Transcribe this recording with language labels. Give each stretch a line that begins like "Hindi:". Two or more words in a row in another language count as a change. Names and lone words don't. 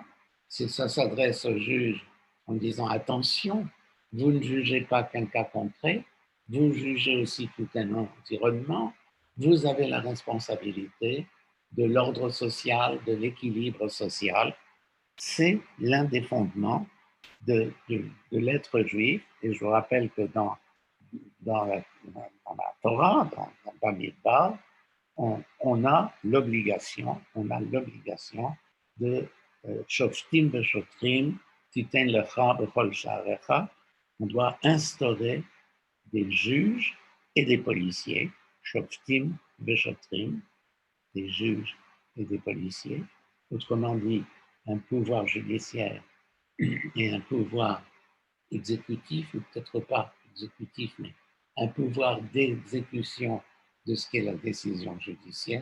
French: Ça s'adresse aux juges en disant attention, vous ne jugez pas qu'un cas concret, vous jugez aussi tout un environnement, vous avez la responsabilité de l'ordre social, de l'équilibre social. C'est l'un des fondements de l'être juif. Et je vous rappelle que dans la Torah, dans Bamidbar, on a l'obligation de
Hebrew: שופטים ושוטרים תתן לך בכל שעריך.
French: On doit instaurer des juges et des policiers,
Hebrew: שופטים ושוטרים,
French: des juges et des policiers, autrement dit, un pouvoir judiciaire et un pouvoir exécutif, ou peut-être pas exécutif, mais un pouvoir d'exécution de ce qu'est la décision judiciaire.